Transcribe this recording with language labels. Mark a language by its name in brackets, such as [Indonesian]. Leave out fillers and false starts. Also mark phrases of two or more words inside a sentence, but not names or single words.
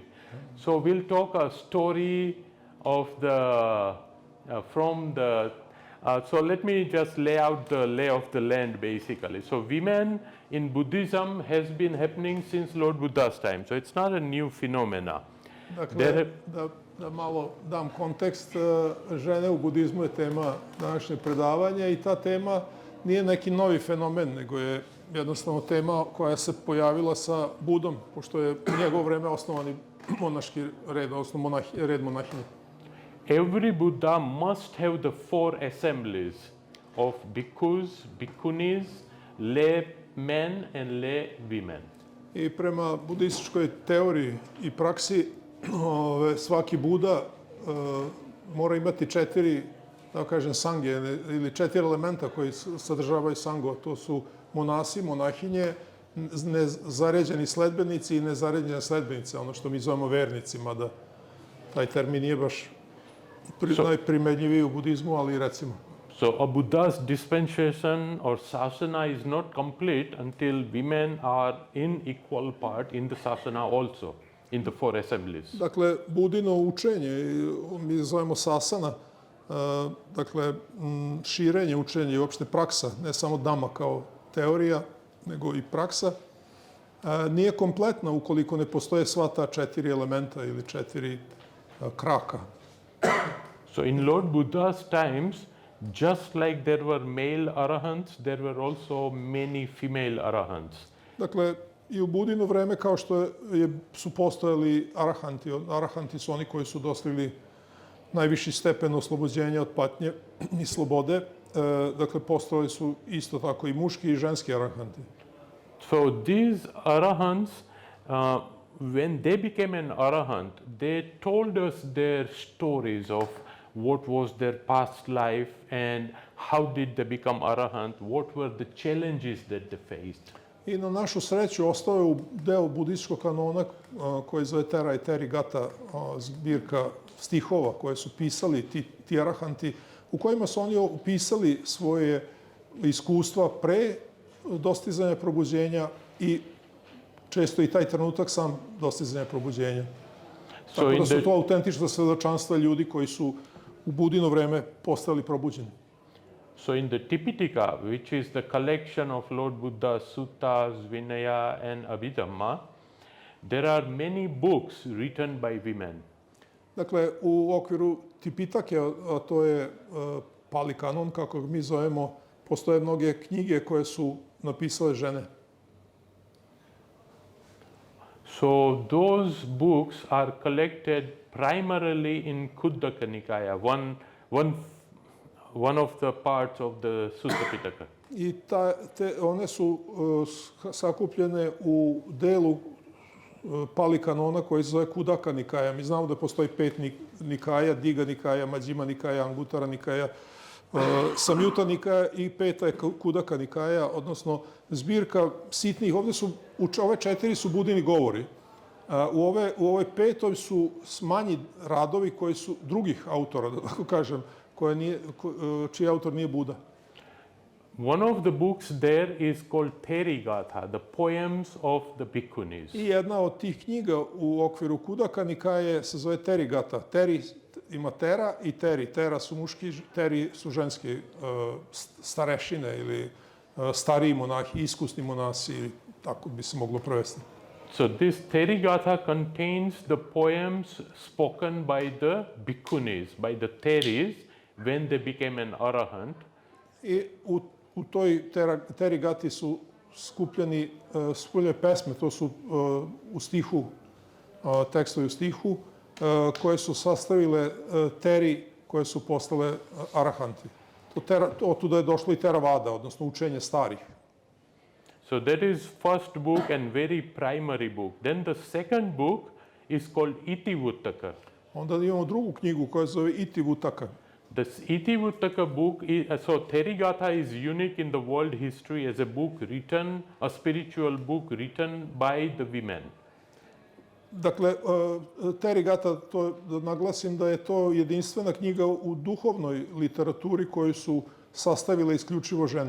[English] So we'll talk a story of the, so let me just lay out the lay of the land basically. So women in Buddhism has been happening since Lord Buddha's time. So it's not a new phenomena. [Serbian] Dakle, da malo dam kontekst, žene u budizmu je tema današnjeg predavanja i ta tema nije neki novi fenomen, nego je jednostavno tema koja se pojavila sa Budom, pošto je u njegovo vreme osnovani monaški red, odnosno red monahinja. [English] Every Buddha must have the four assemblies of bhikkhus, bhikkhunis, lay men and lay women. [Serbian] I prema budističkoj teoriji i praksi, svaki Buda mora imati četiri, da kažem, sange ili četiri elementa koji sadržavaju sangu. To su monasi, monahinje, nezaređeni sledbenici i nezaređene sledbenice, ono što mi zovemo vernicima, da taj termin nije baš najprimenjiviji u budizmu, ali recimo. [English] So a Buddha's dispensation or sasana is not complete until women are in equal part in the sasana also, in the four assemblies. [Serbian] Dakle, Budino učenje, mi zovemo sasana, dakle, širenje učenja i uopšte praksa, ne samo Dhamma kao teorija, nego i praksa, nije kompletna ukoliko ne postoje sva ta četiri elementa ili četiri kraka. [English] So in Lord Buddha's times, just like there were male arahants, there were also many female arahants. [Serbian] Dakle, i u Budino vreme kao što su postojali arahanti. Arahanti su oni koji su dostigli najviši stepen oslobođenja od patnje i slobode. Dakle, postojali su isto tako i muški i ženski arahanti. [English] So these arahants, when they became an arahant, they told us their stories of what was their past life and how did they become arahant, what were the challenges that they faced. [Serbian] I na našu sreću ostao je deo budističkog kanona koji zove Tera i Terigata, zbirka stihova koje su pisali ti arahanti, u kojima su oni opisali svoje iskustva pre dostizanja probuđenja i često i taj trenutak sam dostizanja probuđenja. Tako da su to autentična svedočanstva ljudi koji su u Budino vreme postali probuđeni. [English] So in the Tipitaka, which is the collection of Lord Buddha's suttas, Vinaya and Abhidhamma, there are many books written by women. [Serbian] Dakle, u okviru Tipitake, a to je Pali kanon, kako mi zovemo, postoje mnoge knjige koje su napisale žene. [English] So those books are collected primarily in Khuddaka Nikaya, one of the parts of the Sutta Pitaka. [Serbian] I one su sakupljene u delu Pali kanona koji se zove Khuddaka Nikaja. Mi znamo da postoji 5 nikaja, Diga Nikaja, Mađima Nikaja, Angutara Nikaja, Samjuta Nikaja i 5. je Khuddaka Nikaja, odnosno zbirka sitnih. Ovdje su, ove 4 su budini govori. U ovoj 5. su manji radovi koji su drugih autora, da tako kažem, čiji autor nije Buda. [English] One of the books there is called Therigatha, the poems of the bhikkhunis. [Serbian] I jedna od tih knjiga u okviru Khuddaka Nikaje se zove Therigatha. Teri ima Tera i Teri. Tera su muški, Teri su ženski starešine ili stariji monahi, iskusni monasi, tako bi se moglo prevesti. [English] So this Therigatha contains the poems spoken by the bhikkhunis, by the Theris, when they became an arahant. [Serbian] I u toj Terigati su skupljene pesme, to su u stihu, tekstovi u stihu, koje su sastavile Teri koje su postale arahanti. Otuda je došlo i Theravada, odnosno učenje starih. [English] So that is first book and very primary book. Then the second book is called Itivuttaka. [Serbian] Onda imamo drugu knjigu koja se zove Itivuttaka. [English] This Itivuttaka book, so Therigatha is unique in the world history as a book written, a spiritual book written by the women. [Serbian] Dakle, Therigatha, da naglasim da je to jedinstvena knjiga u duhovnoj literaturi koju su sastavile isključivo žene.